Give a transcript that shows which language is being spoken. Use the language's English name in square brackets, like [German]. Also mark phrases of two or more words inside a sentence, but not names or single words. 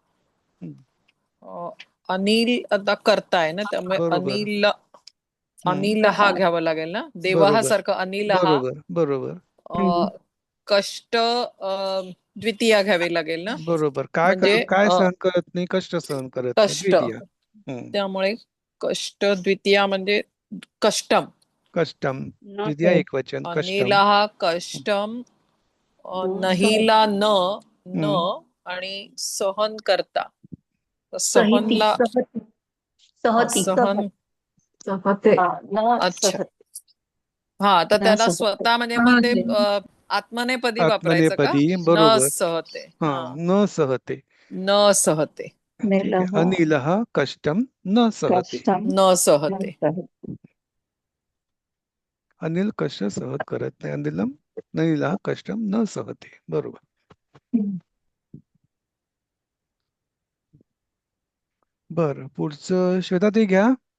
[Marathi] अनिल आता करता आहे ना, त्यामुळे अनिल हा घ्यावा लागेल ना, देवा सारखं अनिल हा. बरोबर. कष्ट द्वितीया घ्यावी लागेल ना. बरोबर. काय सहन करत नाही? कष्ट सहन करत नाही, द्वितीया. त्यामुळे कष्ट द्वितीया म्हणजे कष्टम. द्वितीया एकवचन, [Sanskrit] अनिलः कष्टम, [Marathi] नहीला न आणि सहन करता. सहनला सहन. अच्छा, हा, तर त्याला स्वतः म्हणजे मग ते आत्मनेपदी वापरायचं का? आत्मनेपदी न बरोबर. सहते. [Sanskrit] हा, न सहते. न सहते. [Marathi] ठीक आहे. [Sanskrit] अनिलः कष्टम न सहते. न सहते. [Marathi] अनिल कष्ट सहत करत नाही. [Sanskrit] अनिलः कष्टम न सहते. [Marathi] बरोबर. बर, पुढचं श्वेता ते घ्या.